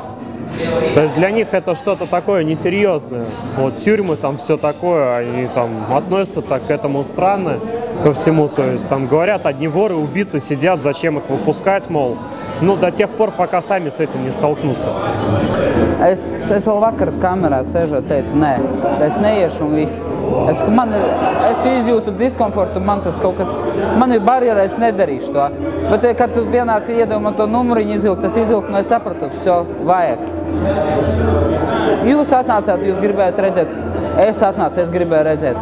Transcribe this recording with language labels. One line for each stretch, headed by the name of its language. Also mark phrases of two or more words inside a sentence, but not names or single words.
Russian: То есть для них это что-то такое несерьезное. Вот тюрьмы, там все такое, они там относятся так к этому странно, ко всему. То есть там говорят, одни воры, убийцы сидят, зачем их выпускать, мол. Ну, до тех пор, пока сами с этим не столкнутся.
Latvian: Es vēl vakar kamerā sēžot, teicu, nē, es neiešu un viss. Es izjūtu diskomfortu, man tas kaut kas, man ir barjera, es nedarīšu to. Bet, kad tu pienāci iedomā to numuriņu izvilkt, tas izvilkt, un es sapratu, все, vajag. Jūs atnācāt, jūs gribējāt redzēt, es atnācu, es gribēju redzēt.